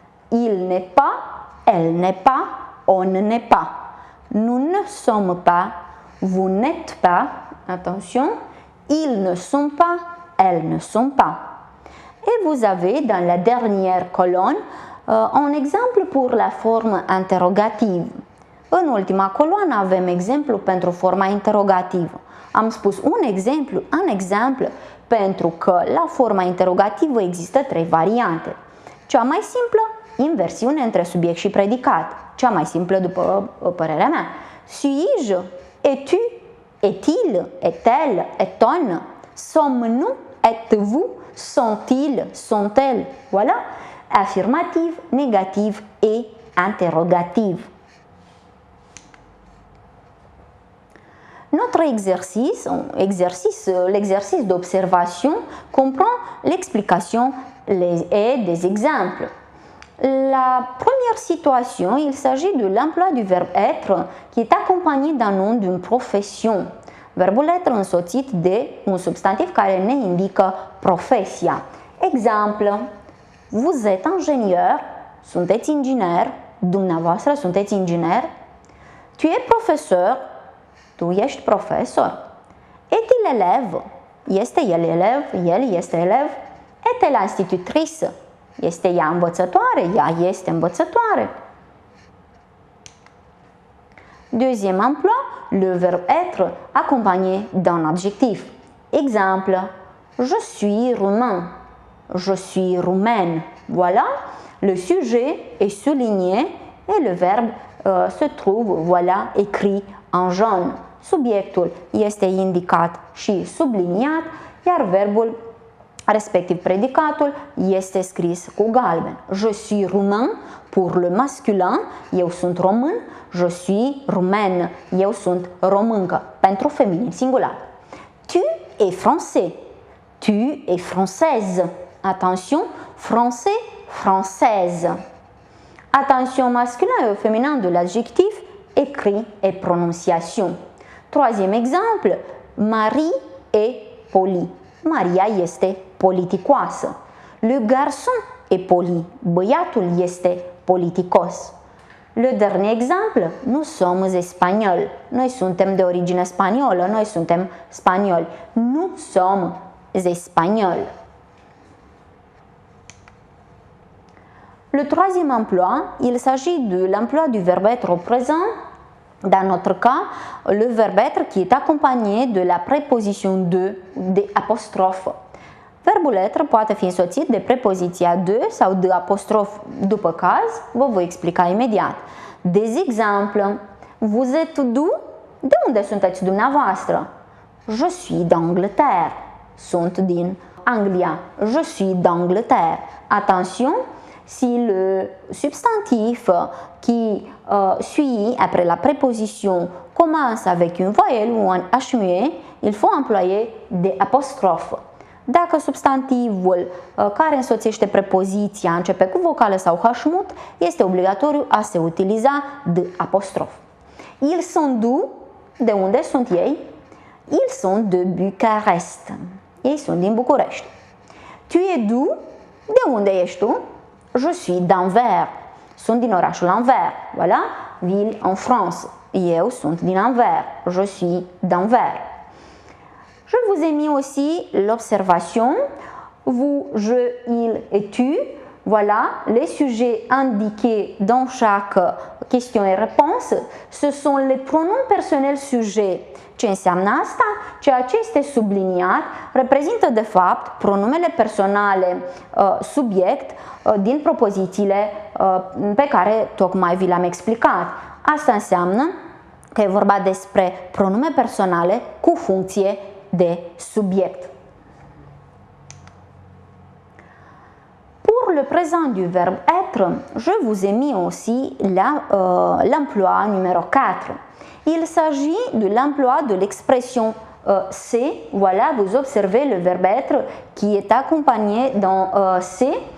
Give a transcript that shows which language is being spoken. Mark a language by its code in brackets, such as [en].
[fr] Il n'est pas, elle n'est pas, on n'est pas. Nous ne sommes pas, vous n'êtes pas, attention, ils ne sont pas, elles ne sont pas. Et vous avez dans la dernière colonne un exemple pour la forme interrogative. [ro] În ultima coloană avem exemplu pentru forma interrogativă. Am spus un exemplu pentru că la forma interrogativă există trei variante. Cea mai simplă, inversiune între subiect și predicat. Cea mai simplă după părerea mea. [fr] Suis-je? Es-tu? Est-il? Est-elle? Est-on? Sommes-nous? Êtes-vous? Sont-ils? Sont-elles? Voilà. Affirmative, négative et interrogative. Notre l'exercice d'observation comprend l'explication et des exemples. La première situation, il s'agit de l'emploi du verbe être qui est accompagné d'un nom d'une profession. [ro] Verbul être însoțit de un substantiv care ne indică profesia. Exemplu, [fr] vous êtes ingénieur, [ro] sunteți inginer, dumneavoastră sunteți inginer. [fr] Tu es professeur, [ro] tu ești profesor. [fr] Est-il élève, [ro] este el elev, el este elev. [fr] Est-elle institutrice, [ro] Este ea învățătoare? Ea este învățătoare. [fr] Deuxième emploi, le verbe être accompagné d'un adjectif. Exemple, je suis roumain. Je suis roumaine. Voilà, le sujet est souligné et le verbe se trouve, voilà, écrit en jaune. [ro] Subiectul este indicat și subliniat, iar verbul, respectiv predicatul, este scris cu galben. [fr] Je suis roumain pour le masculin, [ro] eu sunt român. [fr] Je suis roumaine, [ro] eu sunt româncă, pentru feminin singular. [fr] Tu es français. Tu es française. Attention, français, française. Attention masculin et au féminin de l'adjectif, écrit et prononciation. Troisième exemple, Marie est polie. [ro] Maria este politicoasă. [fr] Le garçon est poli. [ro] Băiatul este politicos. [fr] Le dernier exemple, nous sommes espagnols. [ro] Noi suntem de origine spaniolă, noi suntem spanioli. [fr] Nous sommes espagnols. Le troisième emploi, il s'agit de l'emploi du verbe être au présent. Dans notre cas, le verbe être qui est accompagné de la préposition de apostrophe. [ro] Verbul être poate fi însoțit de prepoziția de sau de apostrof după caz, vă voi explica imediat. [fr] Des exemples. Vous êtes d'où? [ro] De unde sunteți dumneavoastră? [fr] Je suis d'Angleterre. [ro] Sunt din Anglia. [fr] Je suis d'Angleterre. Attention, si le substantif qui suit après la préposition commence avec une voyelle ou un H muet, il faut employer des apostrophes. [ro] Dacă substantivul care însoțește prepoziția începe cu vocală sau H-mut, este obligatoriu a se utiliza de apostrof. [fr] Ils sont d'où? [ro] De unde sunt ei? [fr] Ils sont de Bucarest. [ro] Ei sunt din București. [fr] Tu es d'où? [ro] De unde ești tu? [fr] Je suis d'Anvers. [ro] Sunt din orașul Anvers. [fr] Voilà, ville en France. [ro] Eu sunt din Anvers. [fr] Je suis d'Anvers. Je vous ai mis aussi l'observation. Vous, je, il et tu. Voilà, les sujets indiqués dans chaque question et réponse. Ce sont les pronoms personnels sujets. [ro] Ce înseamnă asta? Ceea ce este subliniat reprezintă de fapt pronumele personale subiect din propozițiile pe care tocmai vi le-am explicat. Asta înseamnă că e vorba despre pronume personale cu funcție de subiect. [fr] Pour le présent du verbe être, je vous ai mis aussi l'emploi numéro 4. Il s'agit de l'emploi de l'expression c'est. Voilà, vous observez le verbe être qui est accompagné dans c'est.